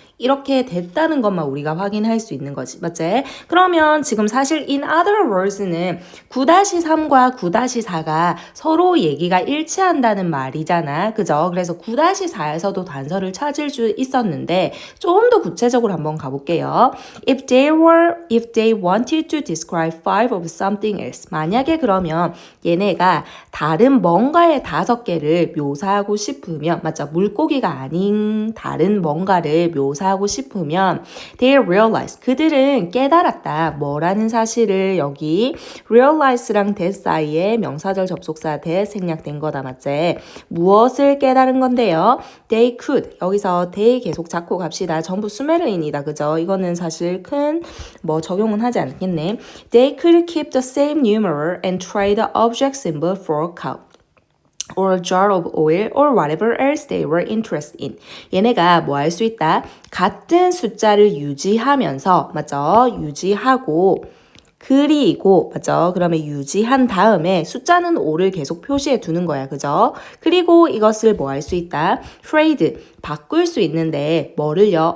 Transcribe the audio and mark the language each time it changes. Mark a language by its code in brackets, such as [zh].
[ko] 이렇게 됐다는 것만 우리가 확인할 수 있는 거지. 맞지? 그러면 지금 사실 [en] in other words [ko] 는 9-3과 9-4가 서로 얘기가 일치한다는 말이잖아. 그죠? 그래서 9-4에서도 단서를 찾을 수 있었는데 좀 더 구체적으로 한번 가볼게요. [en] If they wanted to describe five of something else. [ko] 만약에 그러면 얘네가 다른 뭔가의 5개를 묘사하고 싶으면, 맞죠? 물고기가 아닌 다른 뭔가를 묘사하고 싶으면 [en] they realize. [ko] 그들은 깨달았다. 뭐라는 사실을 여기 realize랑 that 사이에 명사절 접속사 that 생략된 거다. 맞지? 무엇을 깨달은 건데요? [en] They could. [ko] 여기서 they 계속 잡고 갑시다. 전부 수메르인이다. 그죠? 이거는 사실 큰 뭐 적용은 하지 않겠네. [en] They could keep the same numeral and trade the object symbol for a cup or a jar of oil or whatever else they were interested in. [ko] 얘네가 뭐 할 수 있다? 같은 숫자를 유지하면서, 맞죠? 유지하고 그리고 맞죠? 그러면 유지한 다음에 숫자는 5를 계속 표시해 두는 거야. 그죠? 그리고 이것을 뭐 할 수 있다? trade, 바꿀 수 있는데 뭐를요?